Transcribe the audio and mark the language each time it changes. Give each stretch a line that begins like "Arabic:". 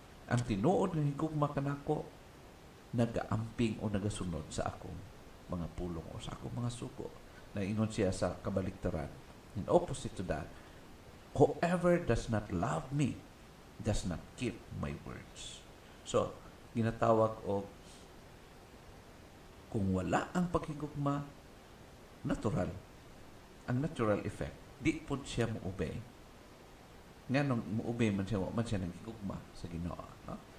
Cebuano: Ang tinuod nga higugma kanako nagaamping o nagasunod sa akong mga pulong o sa akong mga suko. Na ingon siya sa kabaliktaran.
English: In opposite to that, whoever does not love me does not keep my words.
Cebuano: So, ginatawag o kung wala ang paghigugma, natural. Ang natural effect, di po siya mo-obey. Nga nung mo-obey man siya naghigugma sa Ginoo. No?